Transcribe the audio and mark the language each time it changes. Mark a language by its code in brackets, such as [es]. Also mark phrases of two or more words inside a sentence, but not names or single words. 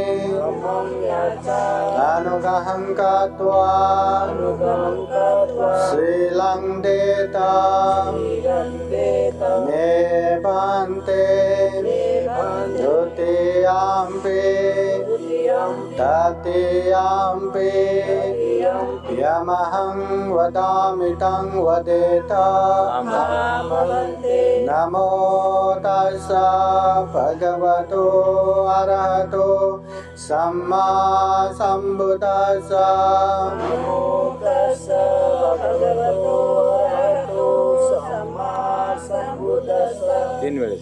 [pi] अनुग्रहं कृत्वा शीलं देता मे भन्ते द्वितीयाम्पि तृतीयाम्पि यमहं वदामि तं वदेत नमो तस्स भगवतो अरहतो सम्मा सम्बुद्दस्स नमो तस्स भगवतो अरहतो सम्मा सम्बुद्दस्स [mr] 3 वेळेस